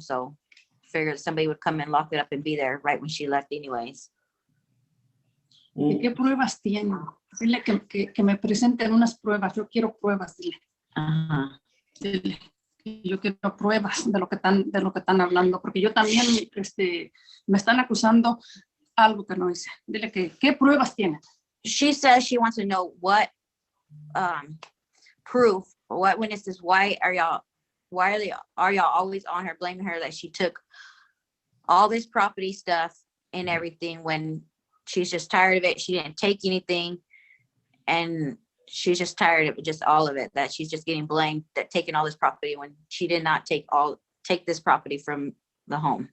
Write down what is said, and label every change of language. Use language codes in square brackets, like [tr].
[en] So figured somebody would come and lock it up and be there right when she left anyways. [es] ¿Qué pruebas tienen? Dile que me presenten unas pruebas. Yo quiero pruebas, dile. Ajá. Dile. Yo quiero pruebas de lo que están hablando, porque yo también me están acusando algo que no hice. Dile que, ¿qué pruebas tiene? [en] She says she wants to know what proof or what witnesses. Why are y'all always on her, blaming her that she took all this property stuff and everything when she's just tired of it. She didn't take anything, and she's just tired of it, just all of it, that she's just getting blamed that taking all this property when she did not take this property from the home.